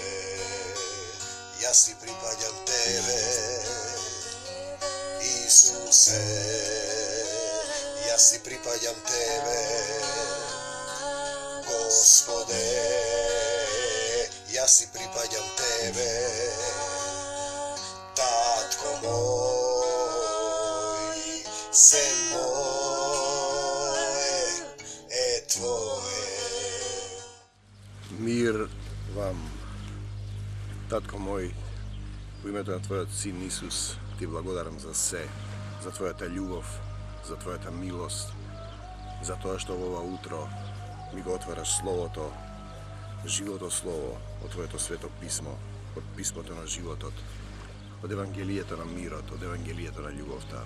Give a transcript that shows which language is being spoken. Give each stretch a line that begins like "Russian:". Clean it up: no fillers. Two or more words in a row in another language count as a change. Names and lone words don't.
Macedonian: Ја си припаѓам Тебе, Исусе, ја си припаѓам Тебе, Господе, ја си припаѓам Тебе, Татко мој, се мое е Твое. Мир вам, Татко мој, у imето на Твојот Син Исус, Ти благодарам за се, за Твојата љубов, за Твојата милост, за тоа што во ова утро ми го отвараш Словото, живото Слово, од Твоето свето писмо, од писмото на животот, од Евангелието на мирот, од Евангелието на љубовта.